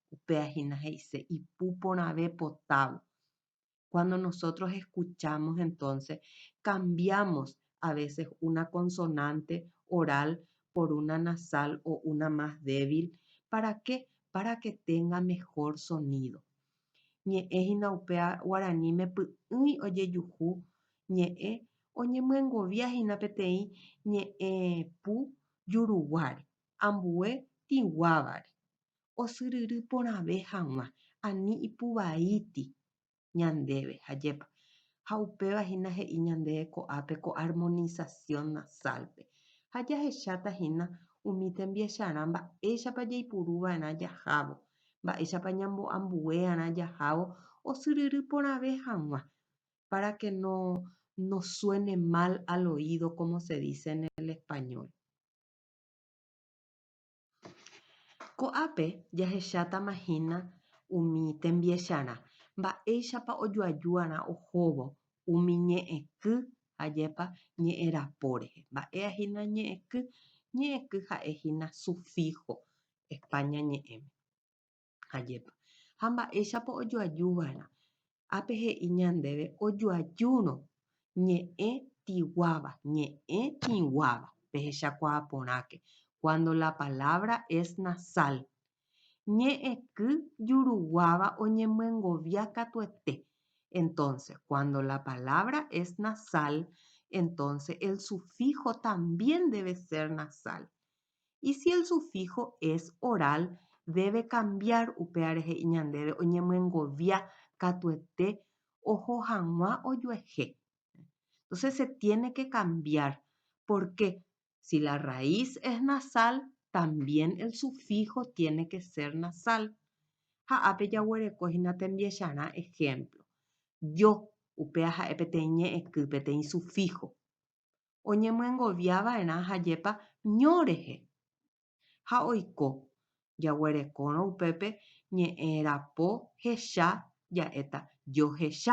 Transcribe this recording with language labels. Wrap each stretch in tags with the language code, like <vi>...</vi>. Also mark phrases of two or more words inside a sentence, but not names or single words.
<es>Cuando nosotros escuchamos, entonces, cambiamos a veces una consonante oral por una nasal o una más débil. ¿Para qué? Para que tenga mejor sonido.</es> <gn>Ñe'ẽ hína upea guaraníme py'ỹi ojejuhu ñe'ẽ oñemyengovia hína peteĩ ñe'ẽ pu juruguáre, ambue tĩguávare, osyryry porãve hag̃ua, ani ipuvaíti ñandéve ha jépa. Ha upévahína he'i ñandéve ko'ápe ko</gn> <es>armonización nasálpe.</es> <gn>Ha jahecháta hína umi tembiecharã mba'éichapa jaipuruva'erã jahávo, mba'éichapa ñambo'ambue'arã jahávo, osyryry porãve hag̃ua</gn> <es>para que no suene mal al oído, como se dice en el español.</es> <gn>Ko'ápe jahechátama umi tembiecharã. Mba'éichapa ojoajúarã ohóvo umi ñe'ẽky ajépa ñe'ẽrapóre. Mba'éahína ñe'ẽky. Ñe'ẽky ha'éhína sufijo España ñe'ẽme ajépa. Ha mba'éichapa ojoajúvarã. Ápe he'i ñandéve ojoajúrõ ñe'ẽ tĩguáva pehechakuaa porãke.</gn> <es>Cuando la palabra es nasal.</es> <gn>Ñe'ẽky juruguáva oñemyengovia katuete.</gn> <es>Entonces, cuando la palabra es nasal, entonces el sufijo también debe ser nasal. Y si el sufijo es oral, debe cambiar</es> <gn>upeare he'i ñandéve oñemyengovia katuete oho hag̃ua ojuehe.</gn> <es>Entonces se tiene que cambiar. ¿Por qué? Si la raíz es nasal, también el sufijo tiene que ser nasal.</es> <gn>Ha'ápe jaguereko hína tembiecharã ejemplo. Yo Upea ha'e peteĩ ñe'ẽky peteĩ sufijo. Oñemyengoviava'erã ha jépa ño rehe. Ha oiko jaguerekórõ upépe ñe'ẽ rapo hecha ja'éta johecha.</gn>